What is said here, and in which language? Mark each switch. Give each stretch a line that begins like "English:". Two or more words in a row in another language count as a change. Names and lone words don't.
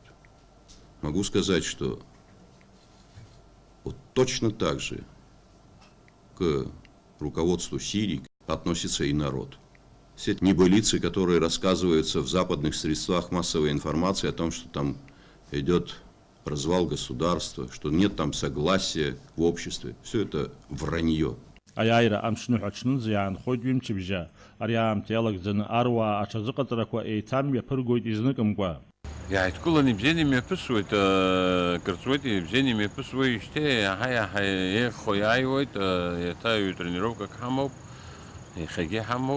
Russian: Могу сказать, что вот точно так же к руководству Сирии относится и народ. Все эти небылицы, которые рассказываются в западных средствах массовой информации о том, что там идет развал государства, что нет там согласия в обществе, все это вранье.
Abkhazian: Аиааира амш ныҳәа аҽнынӡа иаанхоит ҩымчыбжьа. Ари аамҭа иалагӡаны аруаа аҽазыҟаҵарақәа еиҭамҩаԥыргоит изныкымкәа. Иааидкыланы ибзианы имҩаԥысуеит, кырҵуеит, ибзианы имҩаԥысуеижьҭеи иаҳа-иаҳа еиӷьхо иааиуеит, еиҭа тренировкак ҳамоуп, иахьагьы ҳамоуп.